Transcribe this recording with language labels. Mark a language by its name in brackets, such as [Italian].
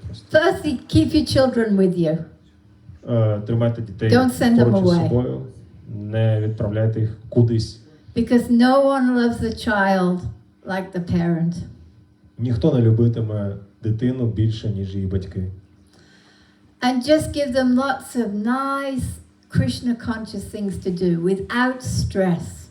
[English] Firstly, keep your children with you. [Ukrainian] Тримайте дітей [English] Don't send them [Ukrainian] поруч із [English] away. [Ukrainian] собою, не відправляйте їх кудись. [English] Because no one loves a child like the parent. [Ukrainian] Ніхто не любитиме дитину більше, ніж її батьки. [English] And just give them lots of nice Krishna conscious things to do without stress.